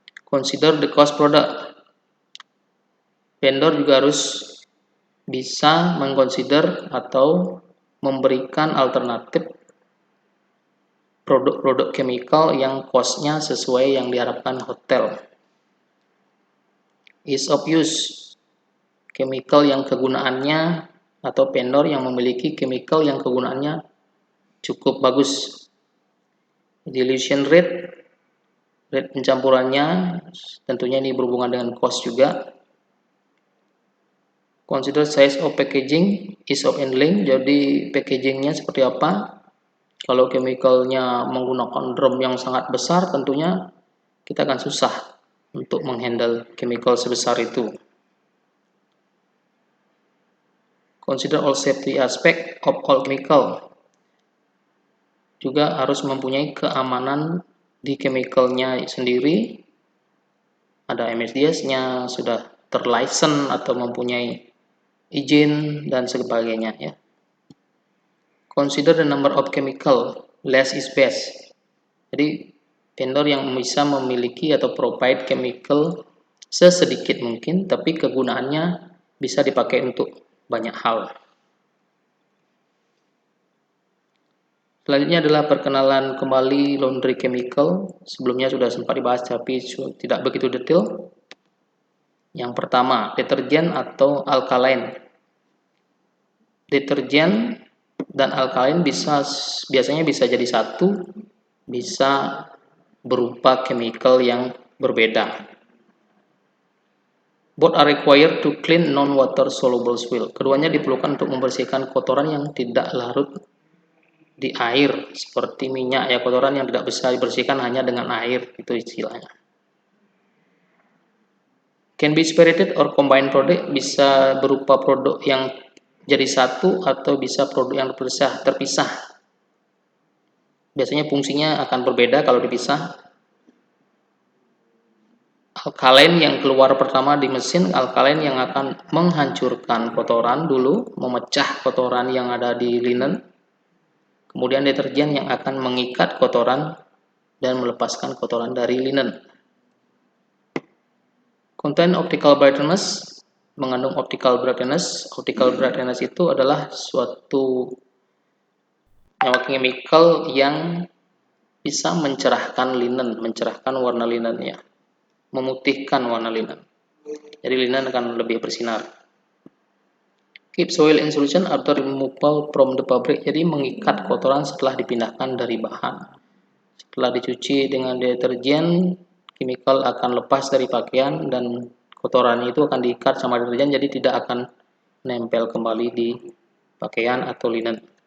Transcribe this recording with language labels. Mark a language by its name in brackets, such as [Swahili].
[English] Consider the cost product. [Indonesian] Vendor juga harus bisa mengconsider atau memberikan alternatif produk-produk chemical yang cost-nya sesuai yang diharapkan hotel. [English] Ease of use. [Indonesian] Chemical yang kegunaannya atau vendor yang memiliki chemical yang kegunaannya cukup bagus. Dilution rate pencampurannya, tentunya ini berhubungan dengan cost juga. [English] Consider size of packaging, ease of handling, [Indonesian] jadi packagingnya seperti apa. Kalau chemicalnya menggunakan drum yang sangat besar, tentunya kita akan susah untuk menghandle chemical sebesar itu. [English] Consider all safety aspect of all chemical. [Indonesian] Juga harus mempunyai keamanan di chemicalnya sendiri. Ada MSDS-nya, sudah terlicense atau mempunyai izin dan sebagainya, ya. [English] Consider the number of chemical, less is best. [Indonesian] Jadi vendor yang bisa memiliki atau provide chemical sesedikit mungkin, tapi kegunaannya bisa dipakai untuk banyak hal. Selanjutnya adalah perkenalan kembali laundry chemical. Sebelumnya sudah sempat dibahas tapi tidak begitu detail. Yang pertama, deterjen atau alkaline. Deterjen dan alkaline biasanya bisa jadi satu, bisa berupa chemical yang berbeda. [English] Both are required to clean non-water soluble soil. [Indonesian] Keduanya diperlukan untuk membersihkan kotoran yang tidak larut di air, seperti minyak ya, kotoran yang tidak bisa dibersihkan hanya dengan air, itu istilahnya. [English] Can be separated or combined product, [Indonesian] bisa berupa produk yang jadi satu atau bisa produk yang terpisah. Biasanya fungsinya akan berbeda kalau dipisah. Alkalen yang keluar pertama di mesin, alkalen yang akan menghancurkan kotoran dulu, memecah kotoran yang ada di linen. Kemudian deterjen yang akan mengikat kotoran dan melepaskan kotoran dari linen. [English] Contain optical brightness, mengandung optical brightness. [Indonesian] Optical brightness itu adalah suatu nyawa chemical yang bisa mencerahkan linen, mencerahkan warna linennya, memutihkan warna linen. Jadi linen akan lebih bersinar. [English] Keep soil in solution after removal from the fabric. [Indonesian] Jadi mengikat kotoran setelah dipindahkan dari bahan. Setelah dicuci dengan deterjen, chemical akan lepas dari pakaian dan kotoran itu akan diikat sama deterjen, jadi tidak akan nempel kembali di pakaian atau linen.